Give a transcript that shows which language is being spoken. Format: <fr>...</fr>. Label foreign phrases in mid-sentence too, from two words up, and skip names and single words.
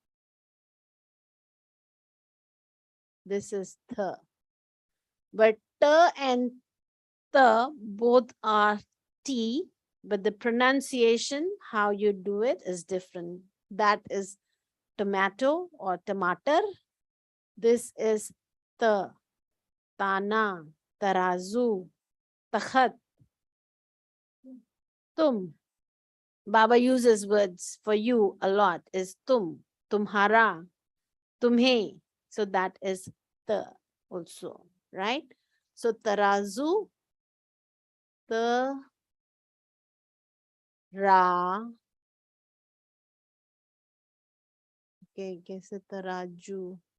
<en>This is th. But t and th both are t, but the pronunciation, how you do it is different. That is tomato or tomater. This is th,</en> <hi>tana, tarazu, takhat, tum.</hi> <en>Baba uses words for you a lot, is</en> <hi>tum, tumhara, tumhe.</hi> <en>So that is the also, right? So tarazu, the, ra, Okay, guess it taraju.</en>